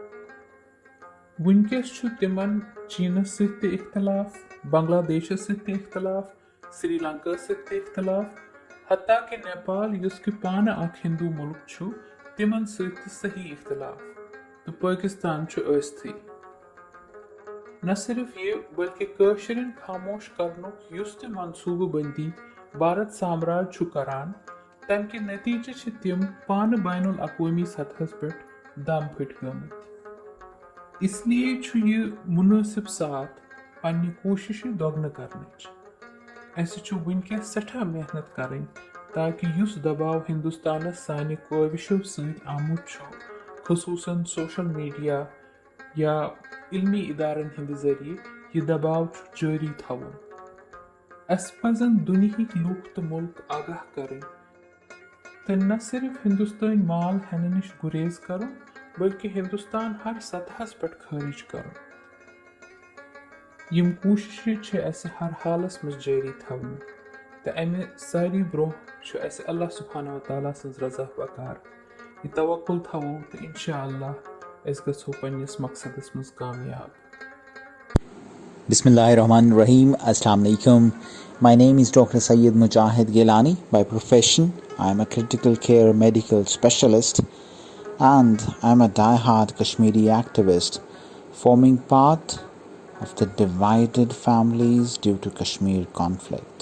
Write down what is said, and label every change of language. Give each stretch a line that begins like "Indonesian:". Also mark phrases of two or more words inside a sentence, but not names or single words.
Kashmiri: وُنکیٚس چھُ تِمن چیٖنس سۭتۍ تہِ اختلاف بنگلہ دیشس سۭتۍ تہِ اختلاف سری لنکا سۭتۍ تہِ اختلاف حتیٰ کہ نیپال یُس کہ پانہٕ اکھ ہندو مُلک چھُ تِمن سۭتۍ تہِ صحیح اختلاف تہٕ پٲکستان چھُ ٲستھٕے نہ صرف یہِ بلکہ کٲشرٮ۪ن خاموش کرنُک یُس تہِ منصوٗبہٕ بندی بھارت سامراج چھُ کران تمہِ کہِ نتیٖجہٕ چھِ تِم پانہٕ بین الاقوٲمی سطحس پٮ۪ٹھ دم پھٔٹۍ گٔمٕتۍ
Urdu: اس لیے
Kashmiri: چھُ یہِ مُنٲسِب ساتھ پننہِ کوٗششہِ دۄگنہٕ کرنٕچ اسہِ چھُ وُنکیٚس سٮ۪ٹھاہ محنت کرٕنۍ تاکہ یُس دباو ہندوستانس سانہِ کٲوشو سۭتۍ آمُت چھُ خصوٗصاً سوشل میڈیا یا علمی ادارن ہٕنٛدِ ذٔریعہٕ یہِ دباو چھُ جٲری تھاوُن اسہِ پزن دُنہِکۍ لُکھ تہٕ مُلک آگاہ کرٕنۍ تہٕ نہ صرف ہندوستٲنۍ مال ہٮ۪نہٕ نِش گُریز کرُن بلکہ ہندوستان ہر سطحس پٮ۪ٹھ خٲرج کرُن یِم کوٗششہِ چھِ اسہِ ہر حالس منٛز جٲری تھاونہِ تہٕ امہِ ساری برونٛہہ چھُ اسہِ
Arabic: اللہ سبحانہ وتعالیٰ
Kashmiri: سٕنٛز رضا بکار یہِ توکُل تھاوو تہٕ
Arabic: انشاء اللہ
Kashmiri: أسۍ گژھو پننِس مقصدس منٛز کامیاب
Arabic: بسم الله الرحمن الرحيم. السلام عليكم.
English: My name is Dr. Sayyid Mujahid Gilani. By profession, I am a critical care medical specialist and I am a die-hard Kashmiri activist, forming part of the divided families due to Kashmir conflict.